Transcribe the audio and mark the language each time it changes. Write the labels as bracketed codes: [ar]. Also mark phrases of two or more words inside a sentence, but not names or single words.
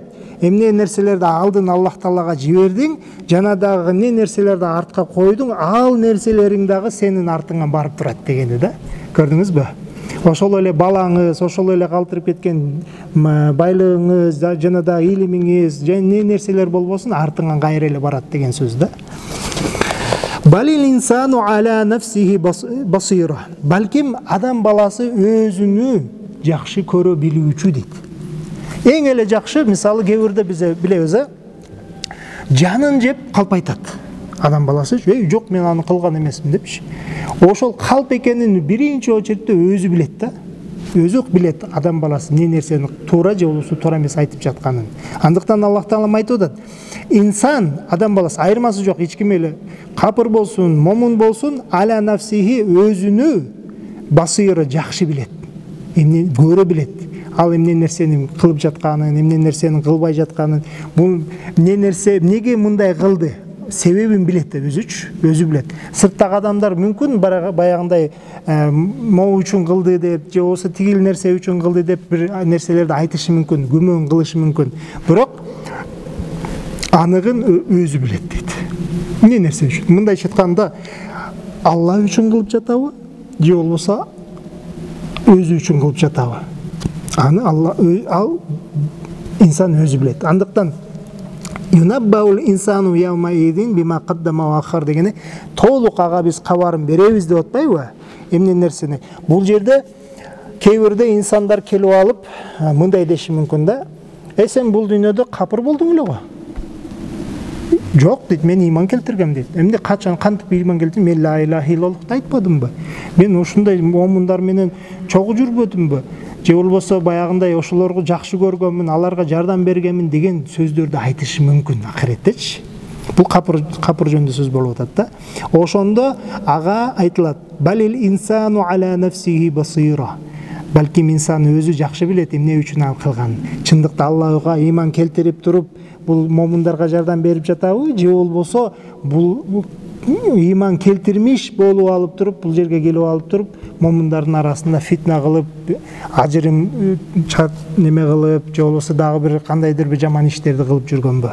[ky] Эмне нерселерди алдын Аллах Таалага жибердиң, жана дагы эмне нерселерди артка койдуң, ал нерселериң дагы сенин артыңан барып турат дегени да. Көрдүңүзбү? Ошол эле балаңыз, ошол эле калтырып кеткен байлыгыңыз, жана да илимиңиз, жана эмне нерселер болбосун, артыңан кайра эле барат деген сөз да. [ar] بل الإنسان على نفسه بصيرة. [ky] Балким адам баласы өзүнү жакшы көрө билүүчү дейт. Эң эле жакшы, мисалы кээ бирде биз билебиз, жанын жеп калп айтат. Адам баласы, жок мен аны кылган эмесмин депчи. Ошол калп экенин биринчи очередде өзү билет да. Өзү билет адам баласы не нерсени туура же болбосо туура эмес айтып жатканын. Андыктан Аллах Таалам айтып атат: инсан, адам баласы айырмасы жок, эч ким эле капыр болсун, момун болсун, [ar] على نفسه [ky] өзүнү басыйры жакшы билет. Эмне көрө билет. Ал эмне нерсени кылып жатканын, эмне нерсени кылбай жатканын, бул эмне нерсе, эмнеге мындай кылды, себебин билет деп өзү билет. Сырттагы адамдар мүмкүн баягындай могу үчүн кылды деп, же болбосо тигил нерсе үчүн кылды деп бир нерселерди айтышы мүмкүн, күмөн кылышы мүмкүн. Бирок аныгын өзү билет дейт. Эмне нерсе үчүн? Мындайча айтканда, Алла үчүн кылып жатабы, же болбосо өзү үчүн кылып жатабы? Аны ал инсан өзү билет. Андыктан [ar] ينبأ الإنسان يومئذ بما قدم وأخر [ky] дегени толук ага биз кабарын беребиз деп атпайбы? Эмне нерсени? Бул жерде кээ бирде инсандар келип алып мындай деши мүмкүн да: сен бул дүйнөдө капыр болдуң эле го. Жок дейт, мен ыйман келтиргем дейт. Эмне качан кантип ыйман келтирдим? Мен [ar] لا إله [ky] иллаллахты айтпадымбы? Мен ушундай момундар менен чогуу жүрбөдүмбү? Же болбосо баягындай ошолорго жакшы көргөнмүн, аларга жардам бергенмин деген сөздөрдү айтышы мүмкүн ахиреттечи. Бул капыр жөнүндө сөз болуп атат да. Ошондо ага айтылат: [ar] بل الإنسان على نفسه بصيرة. [ky] Балким инсан өзү жакшы билет эмне үчүн ал кылган. Чындыкта Аллага ыйман келтирип туруп, бул момундарга жардам берип жатабы, же болбосо бул ыйман келтирмиш болуп алып туруп, бул жерге келип алып туруп, момундардын арасында фитна кылып, ажырым неме кылып, же болбосо дагы бир кандайдыр бир жаман иштерди кылып жүргөнбү?